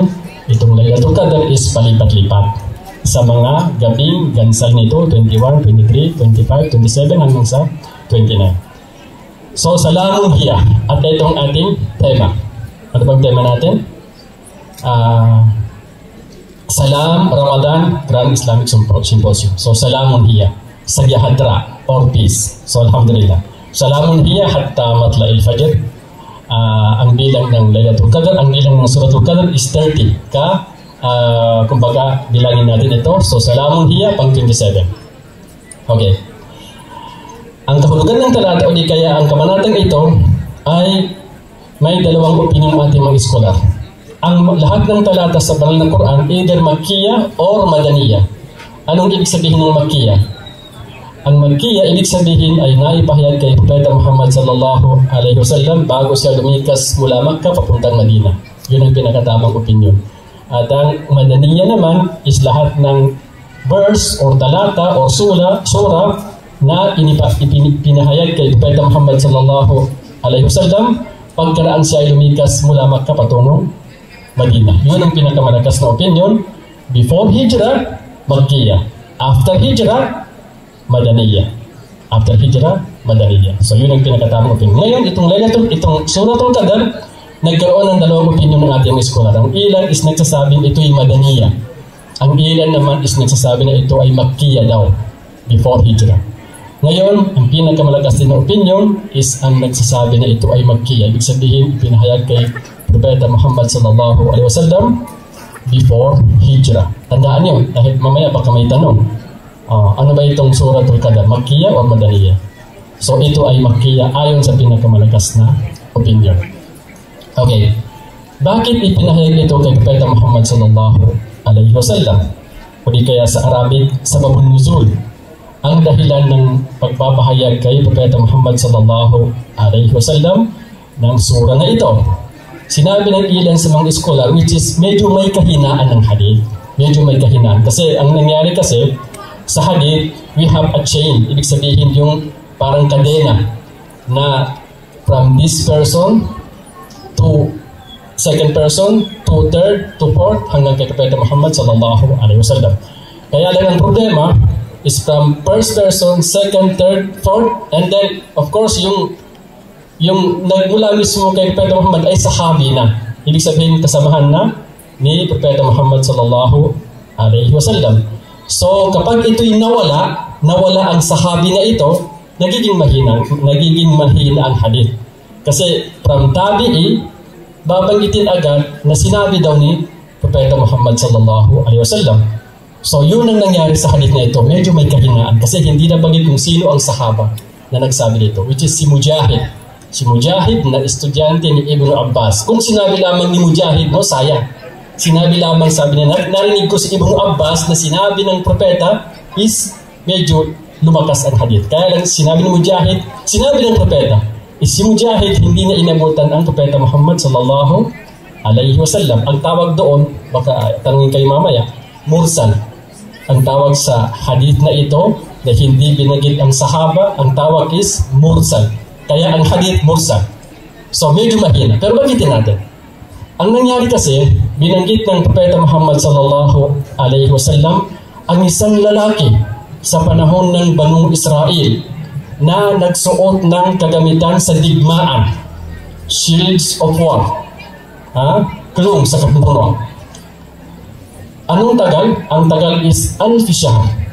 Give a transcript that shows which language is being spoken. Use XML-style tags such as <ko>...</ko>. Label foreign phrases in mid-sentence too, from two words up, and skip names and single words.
<tl>Itong Laylatul Qadr is palipat-lipat sa mga gabing gansal nito, 21, 23, 25, 27 hanggang sa 29. So</tl> <ar>سلام هي.</ar> <tl>At itong ating tema. Ano bang tema natin? Salam Ramadan Grand Islamic Symposium. So</tl> <ar>سلام هي,</ar> <tl>Sagyahadra</tl> <en>or peace.</en> <tl>So alhamdulillah.</tl> <ar>سلام هي حتى مطلع الفجر.</ar> <tl>Ang bilang ng Laylatul Qadr, ang bilang ng Suratul Qadr is 30. Kumbaga bilangin natin ito. So</tl> <ar>سلام هي</ar> <tl>pang 27. Okay. Ang kahulugan ng talata o di kaya ang kabanatang ito ay may dalawang opinion ng ating mga eskolar. Ang lahat ng talata sa banal ng Quran either Makkiyah or Madaniyah. Anong ibig sabihin ng Makkiyah? Ang Makkiyah ibig sabihin ay naipahayag kay Propeta Muhammad</tl> <ar>صلى الله عليه وسلم</ar> <tl>bago siya lumikas mula Makkah papuntang Madina. Yun ang pinakatamang opinion. At ang Madaniyah naman is lahat ng verse or talata or surah na pinahayag kay Propeta Muhammad</tl> <ar>صلى الله عليه وسلم</ar> <tl>pagkaraan siya ay lumikas mula Makkah patungong Madina. Yun ang pinakamalakas na opinion.</tl> <en>Before Hijrah, Makkiyah. After Hijrah, Madaniyah. After Hijrah, Madaniyah.</en> <tl>So yun ang pinakatamang opinion. Ngayon, itong Suratul Qadr, nagkaroon ng dalawang opinion ng ating eskolar. Ang ilan is nagsasabing ito'y Madaniyah. Ang ilan naman is nagsasabi na ito ay Makkiyah daw.</tl> <en>Before Hijrah.</en> <tl>Ngayon, ang pinakamalakas din na opinion is ang nagsasabi na ito ay Makkiyah. Ibig sabihin, ipinahayag kay Propeta Muhammad</tl> <ar>صلى الله عليه وسلم</ar> <en>before Hijrah.</en> <tl>Tandaan nyo, dahil mamaya baka may tanong. Ano ba itong Suratul Qadr? Makkiyah o Madaniyah? So ito ay Makkiyah ayon sa pinakamalakas na opinion. Okay. Bakit ipinahayag ito kay Propeta Muhammad</tl> <ar>صلى الله عليه وسلم?</ar> <tl>O di kaya sa Arabic,</tl> <ar>سبب النزول.</ar> <tl>ang dahilan ng pagpapahayag kay Propeta Muhammad</tl> <ar>صلى الله عليه وسلم</ar> <tl>ng sura na ito. Sinabi ng ilan sa mga scholar,</tl> <en>which is</en> <tl>medyo may kahinaan ng hadith. Medyo may kahinaan. Kasi ang nangyari kasi, sa hadith,</tl> <en>we have a chain.</en> <tl>Ibig sabihin yung parang kadena na</tl> <en>from this person to second person, to third, to fourth,</en> <tl>hanggang kay Propeta Muhammad</tl> <ar>صلى الله عليه وسلم.</ar> <tl>Kaya lang ang problema is</tl> <en>from first person, second, third, fourth, and then, of course,</en> <tl>yung nagmula mismo kay Propeta Muhammad ay sahabi na. Ibig sabihin, kasamahan na ni Propeta Muhammad</tl> <ar>صلى الله عليه وسلم.</ar> <tl>So, kapag ito'y nawala ang sahabi na ito, nagiging mahina ang hadith. Kasi from tabi'i, babanggitin agad na sinabi daw ni Propeta Muhammad</tl> <ar>صلى الله عليه وسلم.</ar> <tl>So, yun ang nangyari sa hadith na ito. Medyo may kahinaan kasi hindi nabanggit kung sino ang sahaba na nagsabi dito,</tl> <en>which is si Mujahid.</en> <tl>Si Mujahid na estudyante ni Ibn Abbas. Kung sinabi lamang ni Mujahid, no, sayang. Sinabi lamang, sabi niya, narinig ko si Ibn Abbas na sinabi ng propeta is medyo lumakas ang hadith. Kaya lang sinabi ni Mujahid, sinabi ng propeta, is si Mujahid hindi na inabutan ang Propeta Muhammad</tl> <ar>صلى الله عليه وسلم.</ar> <tl>Ang tawag doon, baka tanungin kayo mamaya, mursal. Ang tawag sa hadith na ito na hindi binanggit ang sahaba, ang tawag is mursal. Kaya ang hadith mursal. So medyo mahina. Pero bagitin natin. Ang nangyari kasi, binanggit ng Propeta Muhammad</tl> <ar>صلى الله عليه وسلم</ar> <tl>ang isang lalaki sa panahon ng Banu Israel na nagsuot ng kagamitan sa digmaan,</tl> <en>shields of war,</en> <tl>kulong sa kapumuno. Anong tagal? Ang tagal is al-fishahr.</tl>